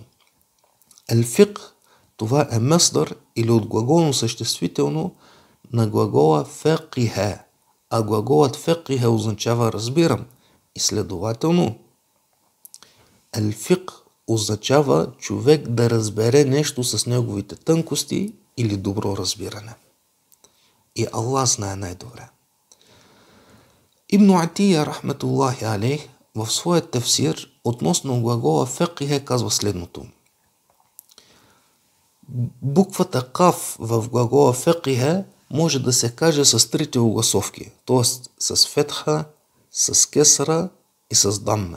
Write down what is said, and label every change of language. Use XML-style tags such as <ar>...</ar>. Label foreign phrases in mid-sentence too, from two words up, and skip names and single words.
<bg>Елфик, това е масдар или от глаголно съществително на глагола фекиха, а глаголът фекиха означава разбирам и следователно елфик означава човек да разбере нещо с неговите тънкости или добро разбиране. И Аллах знае най-добре. Ибн Атия</bg> <ar>رحمة الله عليه</ar> <bg>в своят тефсир относно глагола фекиха казва следното. Буквата каф в глагола фекиха може да се каже с трите огласовки, т.е. с фетха, с кесра и с дамма.</bg>